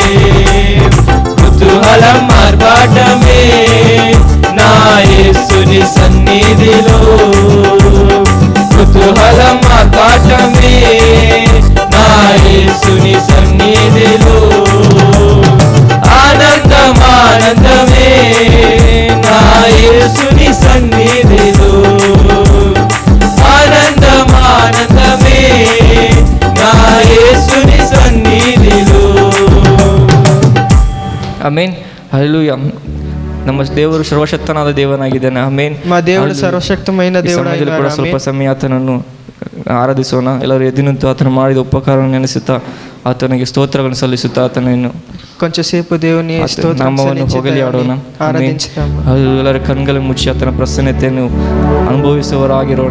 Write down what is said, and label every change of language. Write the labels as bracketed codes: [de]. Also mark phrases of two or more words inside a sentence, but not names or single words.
[te] కుతూహలం ఆర్భాటమే నా యేసుని సన్నిధిలో కుతూహలం ఆర్భాటమే నా యేసుని సన్నిధిలో ఆనందం ఆనందమే నా యేసుని సన్నిధిలో ఆనందం ఆనందమే నా యేసుని సన్నిధిలో [kn] ಆಮೇನ್ ಹಲ್ಲೆಲೂಯಾ. ನಮ್ಮ ದೇವರು ಸರ್ವಶಕ್ತನಾದ ದೇವನಾಗಿದ್ದಾನೆ. ಆಮೇನ್. [te] మా దేవుడు సర్వశక్తమైన దేవుడు [kn] ಸಮಯದಲ್ಲಿ ಕೂಡ ಸ್ವಲ್ಪ ಸಮಯ ಆತನನ್ನು ಆರಾಧಿಸೋಣ. ಎಲ್ಲರೂ ಎದ್ದು ನಿಂತು ಆತನು ಮಾಡಿದ ಉಪಕಾರವನ್ನು ನೆನೆಸುತ್ತಾ ಆತನಿಗೆ ಸ್ತೋತ್ರಗಳನ್ನು ಸಲ್ಲಿಸುತ್ತಾ ಆತನನ್ನು ಕೊಂಚಸೇಪು ದೇವನೇ ನಾಮವನ್ನು ಹೊಗಳಿ ಆಡೋಣ. ಎಲ್ಲರ ಕಣ್ಗಳನ್ನು ಮುಚ್ಚಿ ಆತನ ಪ್ರಸನ್ನತೆಯನ್ನು ಅನುಭವಿಸುವವರಾಗಿರೋಣ.